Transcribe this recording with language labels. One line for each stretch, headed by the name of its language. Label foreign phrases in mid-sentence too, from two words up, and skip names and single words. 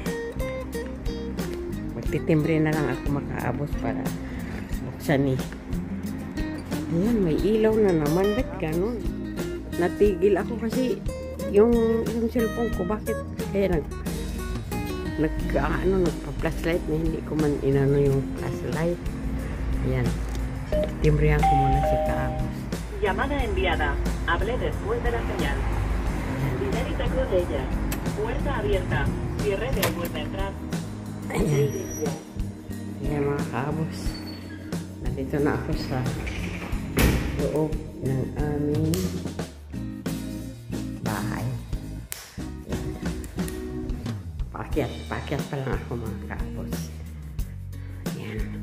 Filipino: Magtitimbre na lang ako makaabos para buksan Ayan, may ilaw na naman. Ba't ganun? Natigil ako kasi yung cellphone ko, bakit kaya nagpa-flashlight na hindi ko man inano yung flashlight. Ayan. Timbrehan ko muna si kaabos.
Spanish: Llamada enviada. Hable después de la señal. Dinérita cruz de ella. Puerta abierta. Cierre de vuelta a entrar.
Filipino: Ayan. Ayan mga kaabos. Dito na ako sa loob ng aming bahay. Paakyat pa lang ako mga kaapos. Ayan.